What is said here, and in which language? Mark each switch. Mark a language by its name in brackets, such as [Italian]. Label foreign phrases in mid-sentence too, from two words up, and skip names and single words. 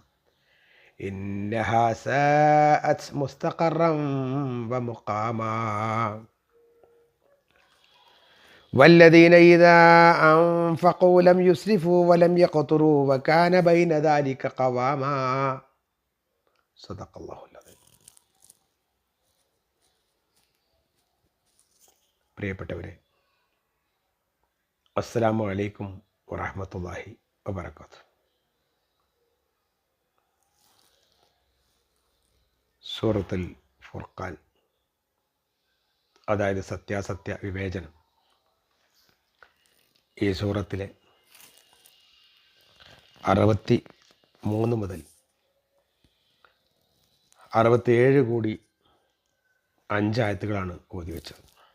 [Arabic] إنها ساءت مستقرا ومقاما والذين إذا أنفقوا لم يسرفوا ولم يقتروا وكان بين ذلك قواما صدق الله العظيم. [Malayalam] പ്രിയപ്പെട്ടവരെ, [Arabic] السلام عليكم ورحمة الله وبركاته. [Malayalam] സൂറത്തുൽ ഫുർഖാൻ, അതായത് സത്യാസത്യ വിവേചനം, ഈ സൂറത്തിലെ 63 മുതൽ 67 കൂടി 5 ആയത്തുകളാണ് ഓതി വെച്ചത്.